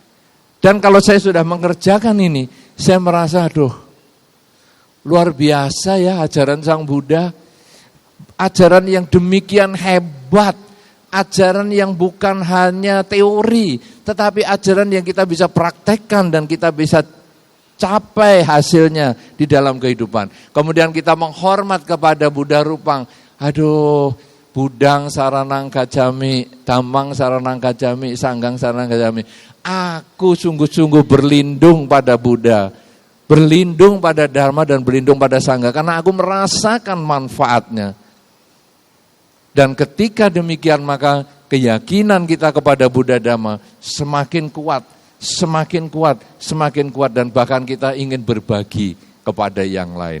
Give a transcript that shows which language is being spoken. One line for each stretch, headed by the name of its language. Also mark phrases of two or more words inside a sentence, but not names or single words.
Indonesian: Dan kalau saya sudah mengerjakan ini, saya merasa, aduh, luar biasa ya ajaran Sang Buddha, ajaran yang demikian hebat, ajaran yang bukan hanya teori, tetapi ajaran yang kita bisa praktekkan dan kita bisa capai hasilnya di dalam kehidupan. Kemudian kita menghormat kepada Buddha Rupang.
Pali: Aduh, Budang Saranang Gacami, Dhammang Saranang Gacami, Sanggang Saranang Gacami.
Indonesian: Aku sungguh-sungguh berlindung pada Buddha, berlindung pada Dharma dan berlindung pada Sangga karena aku merasakan manfaatnya. Dan ketika demikian maka keyakinan kita kepada Buddha Dhamma semakin kuat, semakin kuat, semakin kuat dan bahkan kita ingin berbagi kepada yang lain.